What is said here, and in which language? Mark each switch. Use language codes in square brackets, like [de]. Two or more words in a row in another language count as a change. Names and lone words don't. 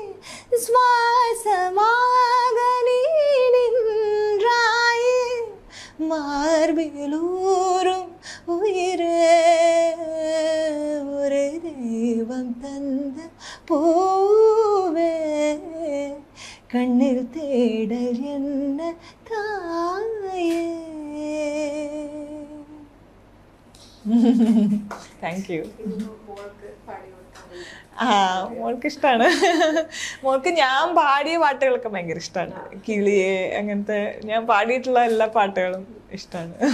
[ta] சுவாசமாக நீ நின்றாயே, மார்பிலூரும் உயிரே ஒரு தெய்வம் தந்த பூவே கண்ணில் தேடல் என்ன தாயே. [en] Thank you. [ml] മോൾക്ക് ഇഷ്ടമാണ്. മോൾക്ക് ഞാൻ പാടിയ പാട്ടുകളൊക്കെ ഭയങ്കര ഇഷ്ടമാണ്. കിളിയെ അങ്ങനത്തെ ഞാൻ പാടിയിട്ടുള്ള എല്ലാ പാട്ടുകളും ഇഷ്ടമാണ്.